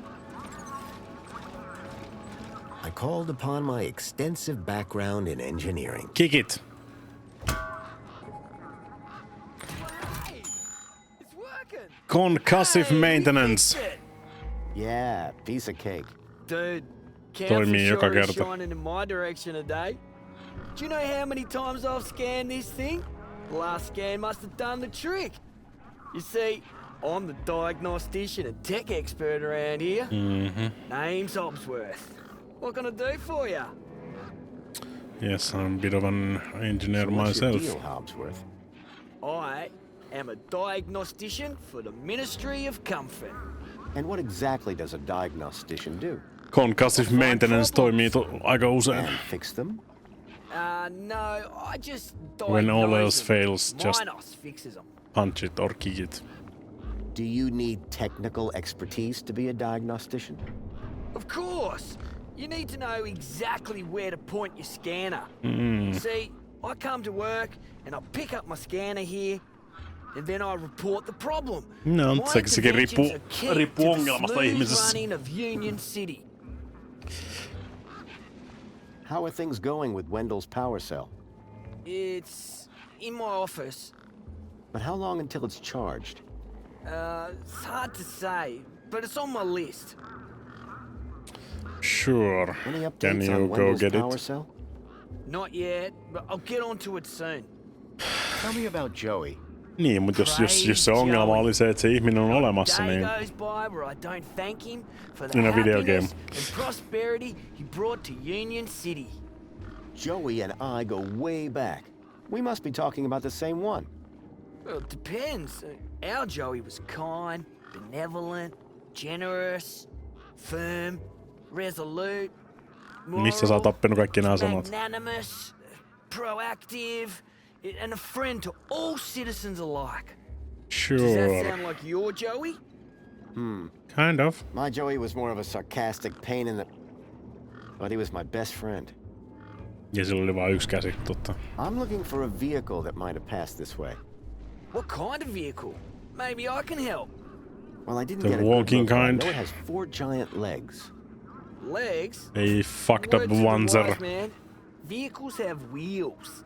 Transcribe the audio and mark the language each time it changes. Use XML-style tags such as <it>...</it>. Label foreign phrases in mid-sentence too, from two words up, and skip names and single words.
<en>I called upon my extensive background in engineering. Kick it. Concussive maintenance. Yeah, piece of cake. Dude,</en> <fi>toimii joka kerta.</fi> <en>shining in my direction today. Do you know how many times I've scanned this thing? The last scan must have done the trick. You see, I'm the diagnostician and tech expert around here. Name's Hobsworth. What can I do for you? Yes, I'm a bit of an engineer myself. What's your deal, Hobsworth? I am a diagnostician for the Ministry of Comfort. And what exactly does a diagnostician do? Concussive maintenance</en> <fi>toimii aika usein.</fi> <en>And fix them? No, I just When all else fails, just Minos fixes them. punch it or kick it. Do you need technical expertise to be a diagnostician? Of course. You need to know exactly where to point your scanner. See, I come to work and I pick up my scanner here, and then I report the problem. No, My</en> <fi>sekin</fi> <en>interventions are key to</en> <fi>riippuu</fi> <en>the</en> <fi>ongelmasta</fi> <en>smooth</en> <fi>ihmisessä.</fi> <en>running of Union City. How are things going with Wendell's power cell? It's in my office. But how long until it's charged? It's hard to say, but it's on my list. Sure. Any Can updates you on go Wendell's get power it? cell? Not yet, but I'll get onto it soon. Tell me about Joey.</en> <fi>Niin, mutta jos se ongelma oli se, että se ihminen on olemassa, niin...</fi> <en>Day goes by where I don't thank him for the In a video happiness game. and prosperity he brought to Union City. Joey and I go way back. We must be talking about the same one. Well, it depends. Our Joey was kind, benevolent, generous, firm, resolute,</en> <fi>Missä sä oot oppinut kaikki nämä sanat?</fi> <en>magnanimous, proactive, and a friend to all citizens alike. Does that Sure. sound like your Joey? Kind of. My Joey was more of a sarcastic pain in the... But he was my best friend.</en> <fi>Ja sillä oli vain yksi käsi, totta.</fi> <en>I'm looking for a vehicle that might have passed this way. What kind of vehicle? Maybe I can help. Well, I didn't The get a good walking look, but I kind? know it has 4 giant legs. Legs? Ei fucked up Word to the oneser. wise man. Vehicles have wheels.</en>